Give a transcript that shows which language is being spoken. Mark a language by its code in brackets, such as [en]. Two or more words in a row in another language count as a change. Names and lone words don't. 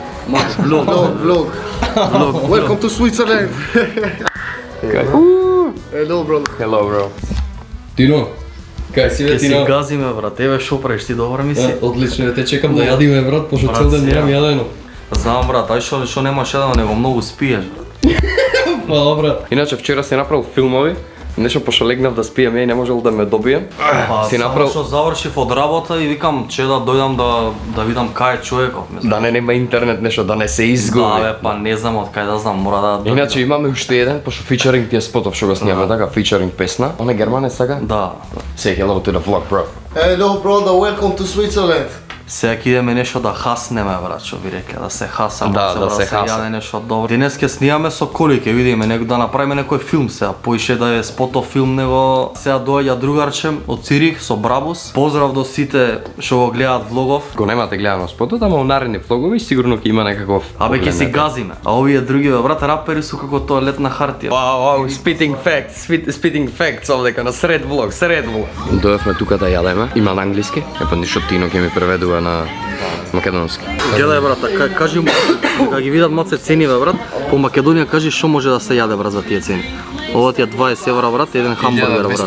[en] Vlog. Welcome to Switzerland. Hello, bro. Hello, bro. [mk] Тино, кај си бе, Ке си Тино? газиме, брат. Еве шо правиш ти, добра ми си? Одлично, те чекам да јадиме, брат, пошто Брат, цел ден сега. немам јадено. Знам, брат, ај шо немаш едно, него многу спиеш, брат. Па, добра. Иначе вчера си направил филмови, нешто пошто легнав да спијам и не можел да ме добијам. Па, Си само направил што завршив од работа и викам, че да дојдам да видам кај е човеков. мислам. да не нема интернет нешто, да не се Да, изгуби. бе, па не знам од кај да знам, мора да... Иначе имаме уште еден, пошто фичеринг ти е спотов што го снимаме така, фичеринг песна. Он е германец сака? Да. [en] Say hello to the vlog, bro. Hello, brother. Welcome to Switzerland. [mk] Сега ќе идеме нешто да хаснеме, брат, што би рекле, да се хасаме, Да, да брат, се хаса. јаде нешто добро. Денес ќе снимаме со коли, ќе видиме да направиме некој филм сега, поише да е спотов филм него. Сега доаѓа другарче од Цирих со Брабус. Поздрав до сите што го гледаат влогов. Го немате гледано спотот, ама у наредни влогови сигурно ќе има некаков. Абе ќе си газиме. А овие други, бе, брат, рапери су како тоалетна хартија. Вау, [en] spitting facts [mk] овдека на сред влог. Дојавме тука да јадеме, има на англиски, епа ништо Тино ќе ми преведува на Македонски. Гледај брат, кажи му кога ги видат маце цени бе брат, по Македонија кажи што може да се јаде брат за тие цени. Ова ти е 20 евра брат, еден хамбургер брат.